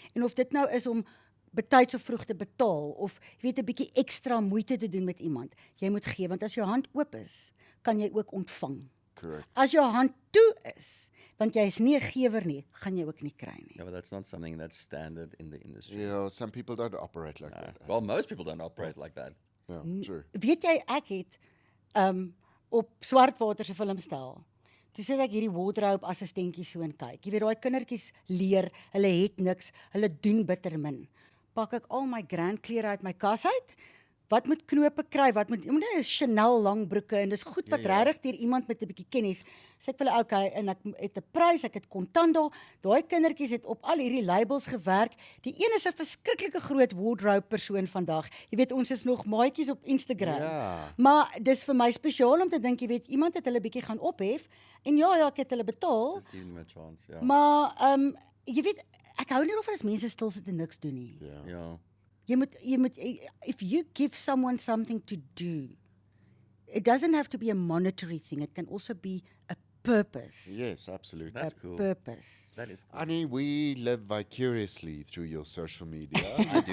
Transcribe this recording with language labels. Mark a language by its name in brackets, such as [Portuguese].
[Afrikaans] En of dit nou is om betyds of vroeg te betaal, of jy weet 'n bietjie ekstra moeite te doen met iemand, jy moet gee, want as jou hand oop is, kan jy ook ontvang. [English] Correct. [Afrikaans] As jou hand toe is, want jy is nie 'n gewer nie, gaan jy ook nie kry nie. [English] Yeah, but that's not something that's standard in the industry. Yeah, some people don't operate like that. Well, most people don't operate like that. Yeah, true. [Afrikaans] Weet jy, ek het op Swartwater se filmstel, toe sit ek hierdie wardrobe assistentjie so en kyk. Jy weet, daai kindertjies leer, hulle het niks, hulle doen bitter min. Pak ek al my grand klere uit my kas uit, wat moet knope kry, wat moet is Chanel langbroeke en dis goed wat regtig deur iemand met 'n bietjie kennis. Sê ek vir hulle okay en ek het 'n prys, ek het kontant daar. Daai kindertjies het op al hierdie labels gewerk. Die een is 'n verskriklike groot wardrobe persoon vandag. Jy weet ons is nog maatjies op Instagram. Ja. Maar dis vir my spesiaal om te dink, jy weet iemand het hulle bietjie gaan ophef en ja, ek het hulle betaal. [English] Just give them a chance, ja. [Afrikaans] Maar jy weet ek hou nie daarvan as mense stil sit en niks doen nie. Ja. Jy moet [English] if you give someone something to do, it doesn't have to be a monetary thing. It can also be a purpose. Yes, absolutely. That's a cool. purpose. That is cool. Annie, we live vicariously through your social media. I do,